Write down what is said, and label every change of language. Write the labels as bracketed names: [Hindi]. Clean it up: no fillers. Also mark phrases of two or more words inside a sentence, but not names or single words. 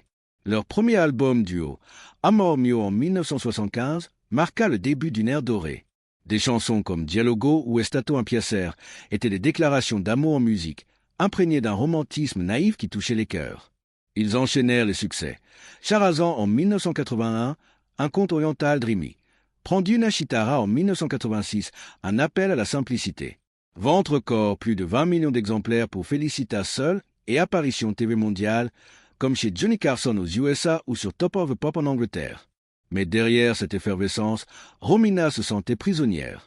[French] Leur premier album duo, Amor Mio en 1975, marqua le début d'une ère dorée. Des chansons comme Dialogo ou Estato un piacer étaient des déclarations d'amour en musique, imprégnées d'un romantisme naïf qui touchait les cœurs. Ils enchaînèrent les succès. Charazan en 1981, un conte oriental dreamy. Prendi una chitarra en 1986, un appel à la simplicité. Vente record, plus de 20 millions d'exemplaires pour Félicita seule et apparition TV mondiale, comme chez Johnny Carson aux USA ou sur Top of the Pop en Angleterre. Mais derrière cette effervescence, Romina se sentait prisonnière.